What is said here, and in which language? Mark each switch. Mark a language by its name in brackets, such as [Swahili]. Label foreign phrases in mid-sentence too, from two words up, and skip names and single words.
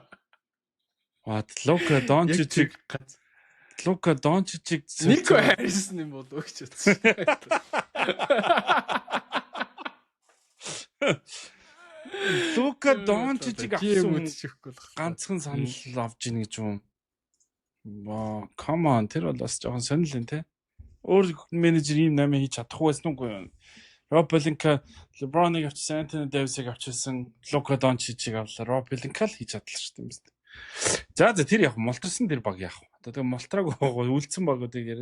[Mongolian] Luka Doncic Nico Harrison юм болоо гэж бодсон. Luka Doncic авсан ганцхан санал авж ийн гэж юм. [English] Come on [Mongolian] тэр бол бас жоохон сонирхол юм те. Өөр менежер ийм 8 хийж чадахгүй байсан уу юу? Rob Pelinka LeBron-ыг авчихсан, Anthony Davis-ыг авчихсан, Luka Doncic-ыг авлаа. Rob Pelinka л хийж чадлаа шүү дээ. За тэр яг мултарсан тэр баг яах вэ? Одоо мултраг үлдсэн багуудыг яриа.